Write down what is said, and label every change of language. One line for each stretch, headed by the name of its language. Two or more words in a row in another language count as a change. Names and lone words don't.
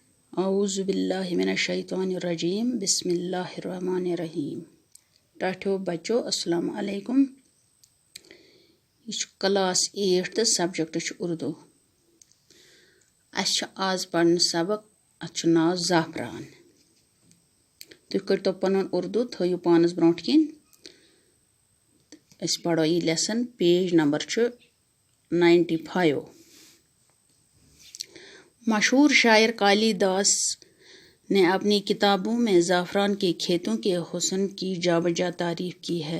Arabic: اعوذ باللہ من الشیطان الرجیم بسم اللہ الرحمن الرحیم
Kashmiri: ٹاٹھو بچو
Arabic: السلام علیکم
Kashmiri: یہ کلاس 8 تو سبجیکٹ اردو اس آز پڑھن سبق ات ناو زعفران تھی کرتو پن اردو تھو پانس برونٹ کن اس پڑھو یہ
English: lesson page number
Urdu: 95 مشہور شاعر کالی داس نے اپنی کتابوں میں زعفران کے کھیتوں کے حسن کی جا بجا تعریف کی ہے۔